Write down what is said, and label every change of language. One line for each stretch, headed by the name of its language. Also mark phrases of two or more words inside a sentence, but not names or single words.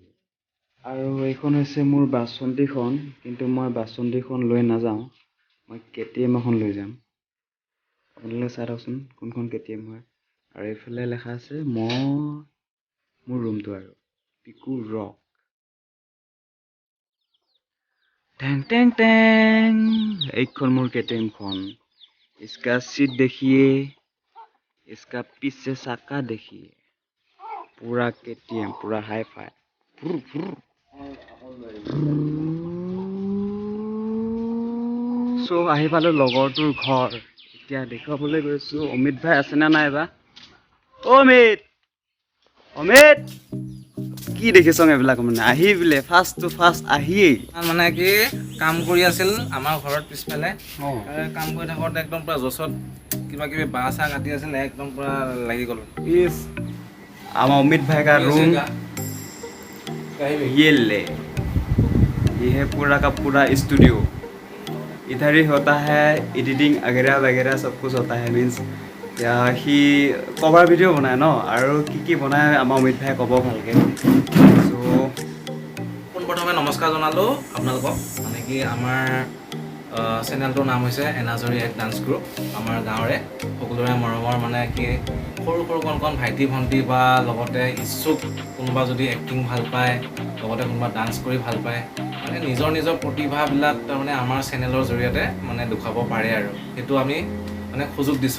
Assamese: আৰু এইখন হৈছে মোৰ বাচন্তীখন, কিন্তু মই বাচন্তীখন লৈ নাযাওঁ, মই KTM এখন লৈ যাম। আপোনালোকে চাই থাকচোন কোনখন KTM হয়। আৰু এইফালে লেখা আছে মোৰ ৰুমটো আৰু পিকু ৰক। টেং টেং টেং, এইখন মোৰ KTM খন।
Hindi: इसका सीट देखिए, इसका पीछे चाका देखिए, पूरा KTM, पूरा
English: hi fi.
Assamese: চ' আহি পালোঁ লগৰটোৰ ঘৰ। এতিয়া দেখুৱাবলৈ গৈছোঁ অমিত ভাই আছেনে নাই বা। অমিত কি দেখিছ এইবিলাক, মানে আহি বোলে ফাৰ্ষ্ট আহিয়েই মানে কি কাম কৰি আছিল আমাৰ ঘৰত পিছফালে। কাম কৰি থাকোঁতে একদম পুৰা জছত কিবা কিবি বাঁহ চাহ কাটি আছিল, একদম পুৰা লাগি গ'ল। আমাৰ অমিত ভাই
Hindi: का रूम ये ले, ये है पूरा का पूरा स्टूडियो। इधर ही होता है एडिटिंग वगैरह वगैरह सब कुछ होता है।
Assamese: मीन्स সি
English: cover video'
Assamese: বনায় ন, আৰু কি বনায় আমাৰ অমিত ভাই ক'ব ভালকৈ। পোনপ্ৰথমে নমস্কাৰ জনালোঁ আপোনালোকক। মানে কি আমাৰ চেনেলটোৰ নাম হৈছে এনাজৰী এক
English: dance group.
Assamese: আমাৰ গাঁৱৰে সকলোৰে মৰমৰ মানে কি সৰু কণ ভাইটি ভণ্টি বা লগতে ইচ্ছুক কোনোবা যদি এক্টিং ভাল পায়, লগতে কোনোবা ডান্স কৰি ভাল পায়, মানে নিজৰ প্ৰতিভাবিলাক তাৰমানে আমাৰ চেনেলৰ জৰিয়তে মানে দেখুৱাব পাৰে আৰু সেইটো আমি মানে সুযোগ দিছোঁ।